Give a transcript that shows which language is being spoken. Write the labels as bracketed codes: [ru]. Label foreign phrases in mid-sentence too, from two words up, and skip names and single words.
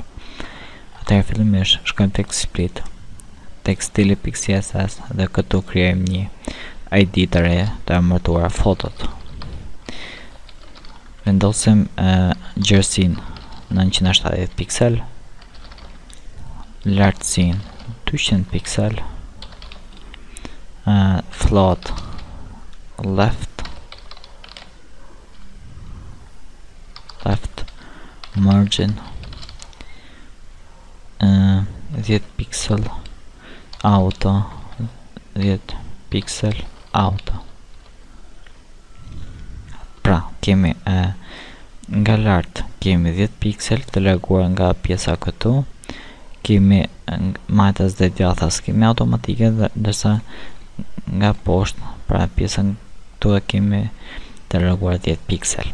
[sq] Atëherë fillimisht shkojmë tek split, tek stili.css dhe këtu krijojmë një ID të re të emërtuar fotot. Vendosim gjerësinë 970 piksel, lartësinë 200 piksel, [en] float left margin 10 piksel, auto 10 piksel, auto. [sq] Pra, kemi nga lart kemi 10 piksel të larguar nga pjesa këtu, kemi majtas dhe djathas kemi automatike, ndërsa nga poshtë, pra pjesën këtu e kemi të larguar 10 piksel.